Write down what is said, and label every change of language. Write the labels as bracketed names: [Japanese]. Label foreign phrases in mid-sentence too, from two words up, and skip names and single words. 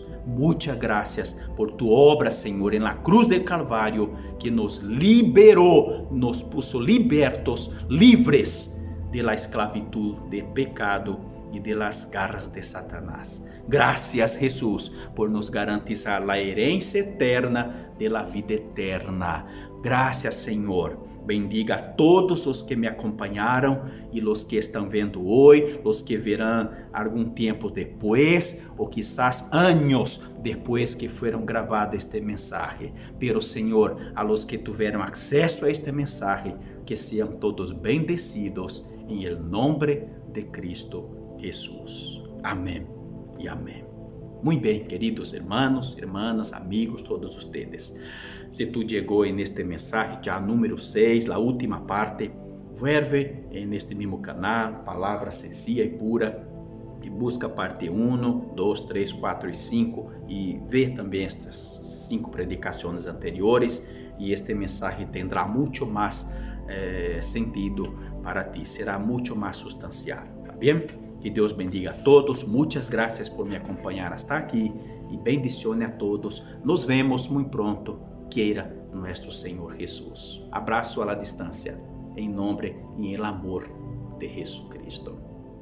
[Spanish] Muchas gracias por tu obra, Señor, en la cruz del Calvario, que nos liberó, nos puso libertos, libres de la esclavitud del pecado y de las garras de Satanás. Gracias, Jesús, por nos garantizar la herencia eterna de la vida eterna. Gracias, Señor. [Portuguese] Bendiga a todos os que me acompanharam e os que estão vendo hoje, os que verão algum tempo depois, ou quizás anos depois que foram gravadas este mensagem. Pero, Senhor, [Spanish] a los [Portuguese] que tiveram acesso a este mensagem, que sejam todos bendecidos em [Spanish] el nombre de Cristo Jesús. [Portuguese] Amém e amém. Muito bem, queridos [Spanish] hermanos, hermanas, [Portuguese] amigos, [Spanish] todos ustedes. [Portuguese] Se tu chegou neste mensagem, já número 6, a última parte, vuelve neste mesmo canal, Palavra Sencilla e Pura, e busca parte 1, 2, 3, 4 e 5 e vê também estas 5 predicações anteriores e este mensagem terá muito mais sentido para ti, será muito mais substancial, tá bem? Que Deus bendiga a todos, muitas graças por me acompanhar [Spanish] hasta aqui [Portuguese] e [Spanish] bendiciones a todos. Nos vemos muito pronto, quiera nuestro Señor Jesús. Abrazo a la distancia, en nombre y en el amor de Jesucristo.